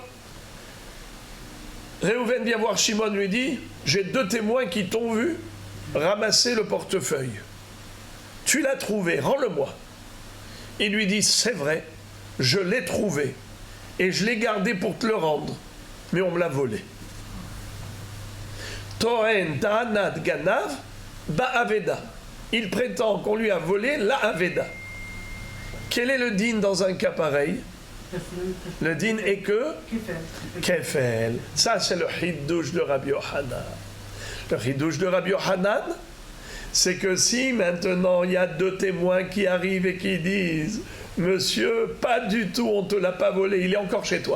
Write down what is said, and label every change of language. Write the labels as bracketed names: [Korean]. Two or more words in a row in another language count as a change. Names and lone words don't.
[French] Réhouven vient voir Shimon, lui dit j'ai 2 témoins qui t'ont vu ramasser le portefeuille. Tu l'as trouvé, rends-le-moi. Il lui dit c'est vrai, je l'ai trouvé et je l'ai gardé pour te le rendre, mais on me l'a volé. [Hebrew] טוען טענת גנב באבידה. [French] Il prétend qu'on lui a volé la aveda. Quel est le din dans un cas pareil? Le din est que kefel. Ça, c'est le hidouche de Rabbi Yohanan. Le hidouche de Rabbi Yohanan, c'est que si maintenant il y a 2 témoins qui arrivent et qui disent monsieur, pas du tout, on ne te l'a pas volé, il est encore chez toi.